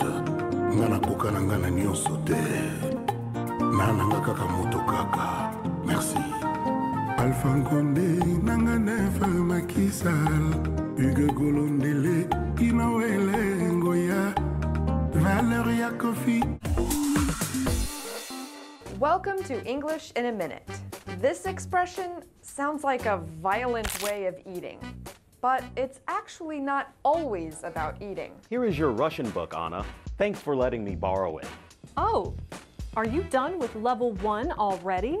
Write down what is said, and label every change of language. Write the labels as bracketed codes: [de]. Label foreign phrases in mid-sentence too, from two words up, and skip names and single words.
[ln] Ngana koka na ngana nyonso te, nanga kaka moto kaka. Merci. Alpha Conde nanga nefa makisal, Hugo Golondele Inawele Ngoya, Valeria Koffi. [en] Welcome to English in a Minute. This expression sounds like a violent way of eating, but it's actually not always about eating. Here is your Russian book, Anna. Thanks for letting me borrow it. Oh, are you done with level 1 already?